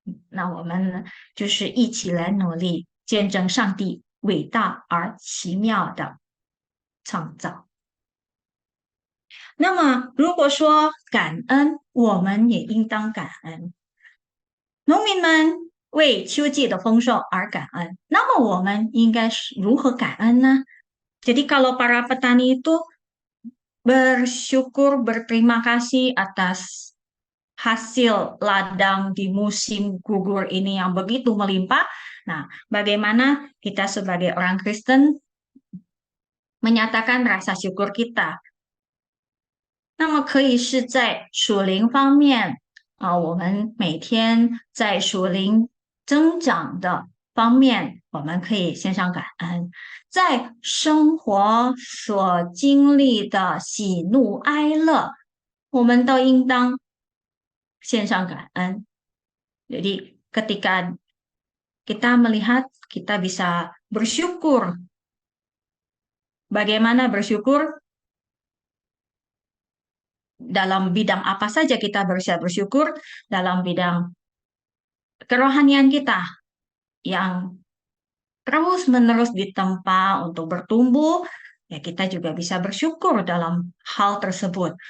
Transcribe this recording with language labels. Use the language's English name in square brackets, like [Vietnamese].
[Chinese] 那我们就是一起来努力，见证上帝伟大而奇妙的创造。那么，如果说感恩，我们也应当感恩。农民们为秋季的丰收而感恩，那么我们应该是如何感恩呢？ [Indonesian] Jadi kalau para petani itu bersyukur, berterima kasih atas hasil ladang di musim gugur ini yang begitu melimpah. Nah, bagaimana kita sebagai orang Kristen menyatakan rasa syukur kita？ [Chinese] 那么可以是在属灵方面我们每天在属灵增长的方面，我们可以献上感恩。在生活所经历的喜怒哀乐，我们都应当献上感恩。 [Indonesian] Jadi ketika kita melihat kita bisa bersyukur. Bagaimana bersyukur? Dalam bidang apa saja kita bisa bersyukur? Dalam bidang kerohanian kita yang terus-menerus ditempa untuk bertumbuh, ya kita juga bisa bersyukur dalam hal tersebut.